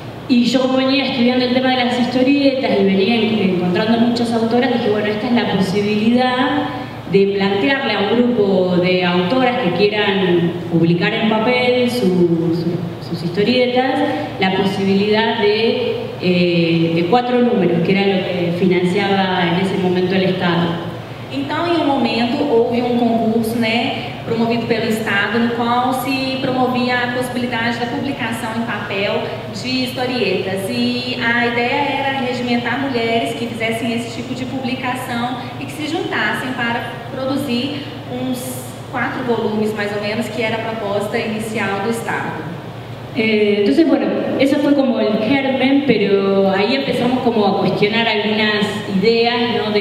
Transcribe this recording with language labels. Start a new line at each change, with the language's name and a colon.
Spanish: Y yo, como venía estudiando el tema de las historietas y venía encontrando muchas autoras, dije, bueno, esta es la posibilidad de plantearle a un grupo de autoras que quieran publicar en papel sus historietas, la posibilidad de 4 números, que era lo que financiaba en ese momento el Estado.
Portuguese: Então, em um momento, houve um concurso, né, promovido pelo Estado, no qual se promovia a possibilidade da publicação em papel de historietas. E a ideia era regimentar mulheres que fizessem esse tipo de publicação e que se juntassem para produzir uns 4 volumes, mais ou menos, que era a proposta inicial do Estado.
Spanish: Entonces, bueno, eso fue como el germen, pero ahí empezamos como a cuestionar algunas ideas, ¿no?